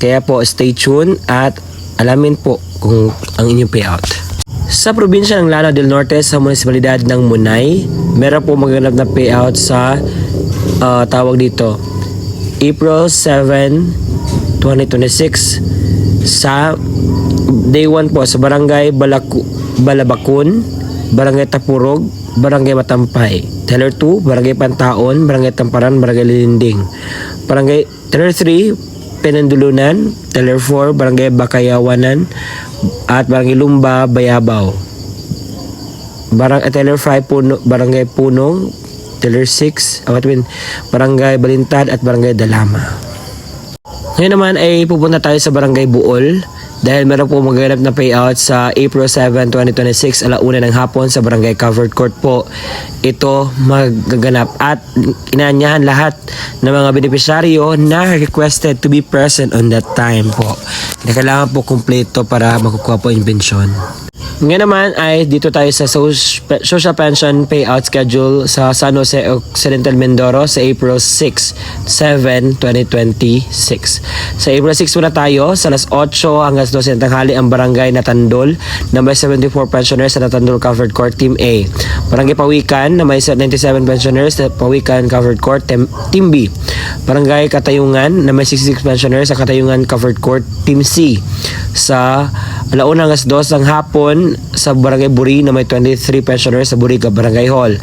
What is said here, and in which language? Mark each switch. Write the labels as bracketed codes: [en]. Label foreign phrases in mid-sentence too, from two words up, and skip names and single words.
[tl] Kaya po [en] stay tuned [tl] at alamin po kung ang inyong payout. Sa probinsya ng Lanao del Norte sa munisipalidad ng Munay, meron po magaganap na payout sa tawag dito April 7, 2026 sa day 1 po sa Barangay Balabakun, Barangay Tapurog, Barangay Matampay. Teller 2, Barangay Pantaon, Barangay Tamparan, Barangay Lilinding. Barangay Teller 3, Penandulunan. Teller 4, Barangay Bakayawanan at Barangay Lumba, Bayabaw. Teller 5, Barangay Punong, Tiller 6, Barangay Balintad at Barangay Dalama. Ngayon naman ay pupunta tayo sa Barangay Buol dahil meron po magaganap na payout sa April 7, 2026 alauna ng hapon sa Barangay Covered Court po. Ito magaganap at inaanyahan lahat ng mga benepisyaryo na [en] requested to be present on that time [tl] po. Kailangan po kumpleto para makukuha po yung pensyon. Ngayon naman ay dito tayo sa [en] social pension payout schedule [tl] sa San Jose Occidental Mindoro sa April 6, 7, 2026. Sa April 6 muna tayo, sa alas 8 hanggang 12 ng tanghali ang Barangay Natandol na may 74 pensioners sa Natandol Covered Court Team A. Barangay Pawikan na may 97 pensioners sa Pawikan Covered Court Team B. Barangay Katayungan na may 66 pensioners sa Katayungan Covered Court Team C. Sa alauna hanggang 2 ng hapon sa Barangay Buri na may 23 pensioners sa Buriga Barangay Hall.